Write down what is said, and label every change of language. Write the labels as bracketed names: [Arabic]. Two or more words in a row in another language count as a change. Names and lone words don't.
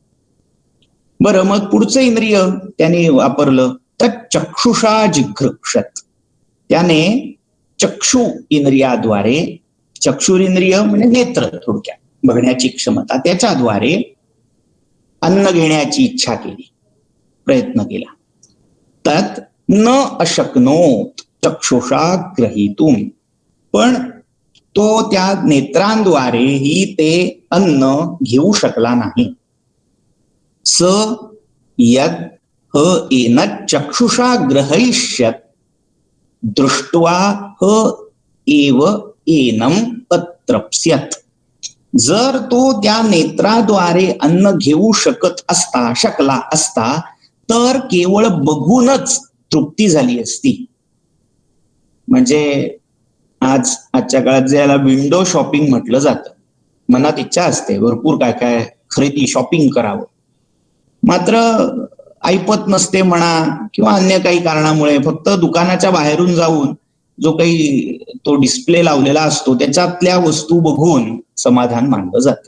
[Marathi] बरं, मग पुढचं इंद्रिय त्याने वापरलं तर [Sanskrit] चक्षुषा जिघृक्षत. [Marathi] त्याने चक्षु इंद्रियाद्वारे, चक्षुरिंद्रिय म्हणजे नेत्र, थोडक्यात बघण्याची क्षमता, त्याच्याद्वारे अन्न घेण्याची इच्छा केली, प्रयत्न केला. [Sanskrit] तत् न अशक्नोत चक्षुषा ग्रहीतुम. [Marathi] पण तो त्या नेत्रांद्वारेही ते अन्न घेऊ शकला नाही. [Sanskrit] स यद ह एनत चक्षुषा ग्रहैष्यत दृष्ट्वा ह एव एनम अत्रप्स्यत. [Marathi] जर तो त्या नेत्राद्वारे अन्न घेऊ शकला असता तर केवळ बघूनच तृप्ती झाली असती. म्हणजे आजच्या काळात ज्याला [English] window shopping [Marathi] म्हटलं जातं, मनात इच्छा असते भरपूर काय काय खरेदी शॉपिंग करावं, मात्र ऐपत नसते म्हणा किंवा अन्य काही कारणामुळे फक्त दुकानाच्या बाहेरून जाऊन जो काही तो डिस्प्ले लावलेला असतो त्याच्यातल्या वस्तू बघून समाधान मानलं जातं.